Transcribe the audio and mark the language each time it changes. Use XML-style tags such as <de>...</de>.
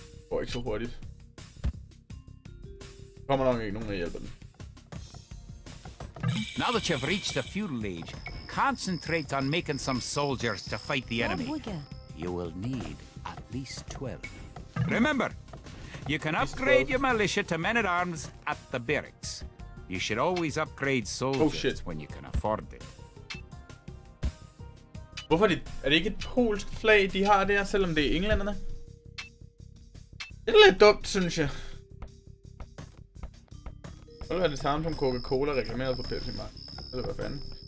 <da>går ikke så hurtigt. Der kommer nok ikke nogen, der hjælper den.</da> <en>Now that you've reached the feudal age, concentrate on making some soldiers to fight the enemy. You will need at least 12. Remember, you can upgrade your militia to men-at-arms at the barracks. You should always upgrade soldiers when you can afford it.</en> <da>Hvorfor er det ikke et polsk flag, de har der, selvom det er englænderne? Det er lidt dumt, synes jeg. Det er det samme som Coca-Cola reklameret for Pepsi Max. Eller hvad fanden?</da>